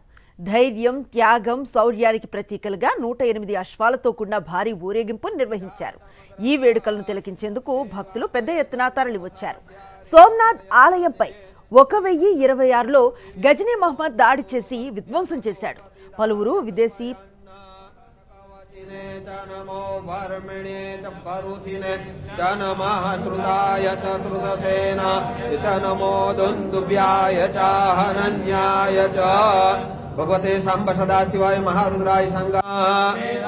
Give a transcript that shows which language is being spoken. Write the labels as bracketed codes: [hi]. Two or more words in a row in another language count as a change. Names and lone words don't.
[te] ధైర్యం, త్యాగం, శౌర్యానికి ప్రతీకలుగా 108 అశ్వాలతో కూడిన భారీ ఊరేగింపు నిర్వహించారు. ఈ వేడుకలను తిలకించేందుకు భక్తులు పెద్ద ఎత్తున తరలివచ్చారు. సోమనాథ్ ఆలయంపై 1026లో గజనీ మహమ్మద్ దాడి చేసి విధ్వంసం చేశాడు. పలువురు విదేశీ [sa] नमो वर्मिणे च परुथिने च नमः श्रुताय च श्रुतसेना च नमो दुन्दुभ्याय च हनन्याय च भगवते सांब सदाशिवाय महारुद्राय संगाः